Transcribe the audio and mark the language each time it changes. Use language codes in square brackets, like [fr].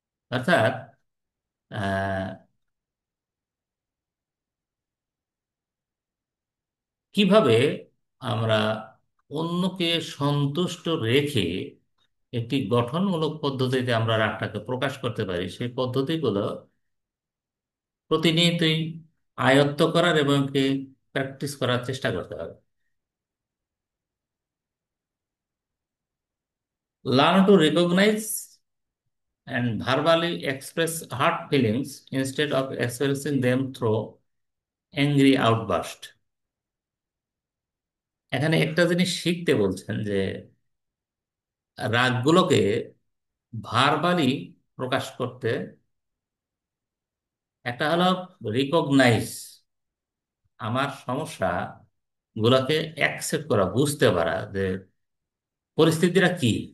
[bn] অর্থাৎ আহ, কিভাবে আমরা অন্যকে সন্তুষ্ট রেখে একটি গঠনমূলক পদ্ধতিতে আমরা রাগটাকে প্রকাশ করতে পারি, সেই পদ্ধতিগুলো প্রতিনিয়তই আয়ত্ত করার এবং প্র্যাকটিস করার চেষ্টা করতে হবে। [en] Learn to recognize and verbally express hurt feelings instead of expressing them through angry outburst। [bn] এখানে একটা জিনিস শিখতে বলছেন যে রাগগুলোকে ভার্বালি প্রকাশ করতে, একটা হলো রিকগনাইজ, আমার সমস্যা গুলোকে অ্যাকসেপ্ট করা, বুঝতে পারা যে পরিস্থিতিটা কি,